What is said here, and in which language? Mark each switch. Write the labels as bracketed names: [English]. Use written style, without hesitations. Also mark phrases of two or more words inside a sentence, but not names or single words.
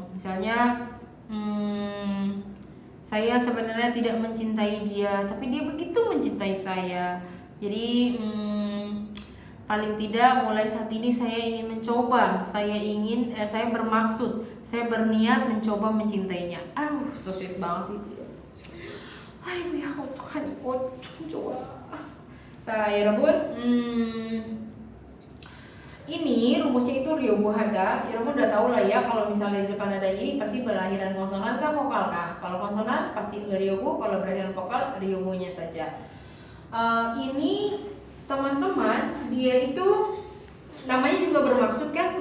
[Indonesian] Misalnya saya sebenarnya tidak mencintai dia, tapi dia begitu mencintai saya. Jadi paling tidak mulai saat ini saya ingin mencoba, saya bermaksud, saya berniat mencoba mencintainya. Aduh, [English] so sweet [Indonesian] banget sih. [Korean] 아이고야 어떡하니 좀 좋아. 자 여러분 [Indonesian] ini rumusnya itu [Korean] 려고 하다. [Indonesian] Yaramun udah tahu lah ya, kalau misalnya di depan ada ini pasti berakhiran konsonan kah vokal kah? Kalau konsonan pasti ryugo, kalau berakhiran vokal ryugonya saja. Ini teman-teman, dia itu namanya juga bermaksud kan?